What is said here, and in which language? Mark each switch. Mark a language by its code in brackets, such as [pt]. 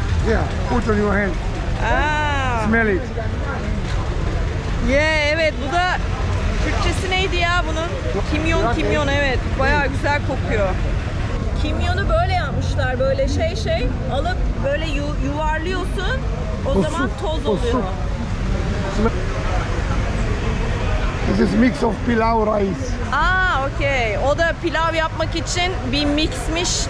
[en] Yeah, put on your hand. Smell it. [tr] Evet, bu da Türkçesi neydi ya bunun? Kimyon, evet. Bayağı güzel kokuyor. Kimyonu böyle yapmışlar, böyle şey alıp böyle yuvarlıyorsun, o zaman toz oluyor. [en] This is mix of pilau rice. [tr] Okey. O da pilav yapmak için bir mixmiş.